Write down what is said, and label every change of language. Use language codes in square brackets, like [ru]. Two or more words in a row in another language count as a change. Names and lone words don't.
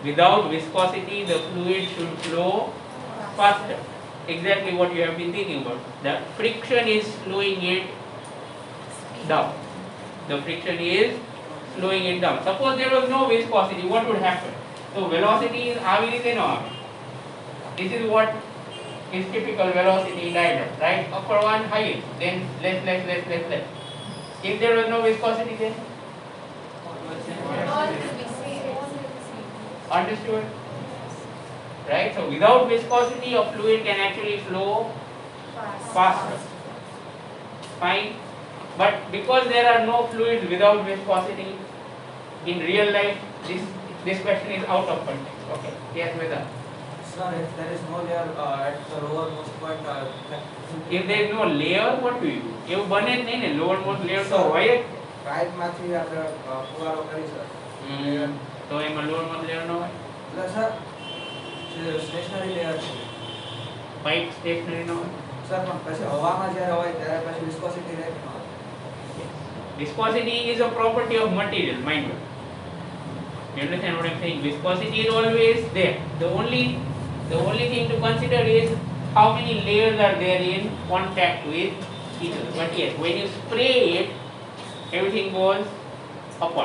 [en] Without viscosity, the fluid should flow faster. Exactly what you have been thinking about. The friction is slowing it down. The friction is slowing it down. Suppose there was no viscosity, what would happen? So velocity is [gu] આવી રીતે ન આવે. [en] This is what is typical velocity diagram, right? Upper one highest, then less. If there was no viscosity, then all will be same. understood? Right? So without viscosity, a fluid can actually flow faster. Fine. But because there are no fluids without viscosity in real life, this question is out of context. Okay. Yes, Veda. Sir, if there is no layer at the lowermost point, If there is no layer, what do you do? [gu] એવું બને જ નહીં ને, [en] lower most layer [gu] તો હોય જ. પાઇપમાંથી આપણે ફુવારો કરી સર તો એમાં [en] lower most layer [gu] ન હોય. એટલે સર [en] stationary layer [gu] છે [en] pipe stationary [gu] ન હોય. સર પણ પછી હવામાં જ્યારે હોય ત્યારે પછી વિસ્કોસિટી રહે કે ન હોય? [en] Viscosity is a property of material, mind you. You understand what I'm saying? Viscosity is always there. The only thing to consider is how many layers are there in contact with each other. But yes, when you spray it, everything goes apart.